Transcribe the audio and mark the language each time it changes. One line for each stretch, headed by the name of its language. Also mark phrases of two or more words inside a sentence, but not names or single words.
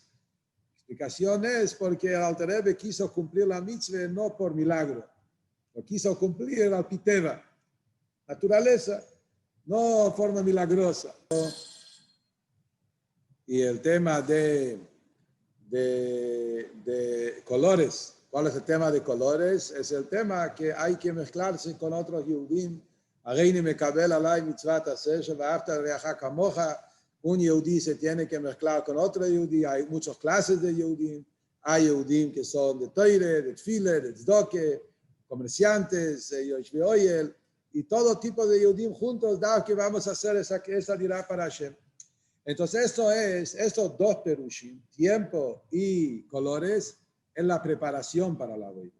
Spanish: La explicación es porque el Alter Rebbe quiso cumplir la mitzvah no por milagro, lo quiso cumplir
Hebrew: על פי טבע,
Spanish: naturaleza, no forma milagrosa. Y el tema de colores, ¿cuál es el tema de colores? Es el tema que hay que mezclarse con otros Yehudim.
Hebrew: הריני מקבל עלי מצות עשה שואהבת רעך כמוך.
Spanish: Un Yehudí se tiene que mezclar con otro Yehudí. Hay muchas clases de Yehudim. Hay Yehudim que son de Toire, de Tfile, de Tzdoke, comerciantes,
Hebrew: יושבי אוהל,
Spanish: y todo tipo de Yehudim juntos, da que vamos a hacer esa dirá para Hashem. Entonces, estos dos perushim, tiempo y colores, es la preparación para la avoide.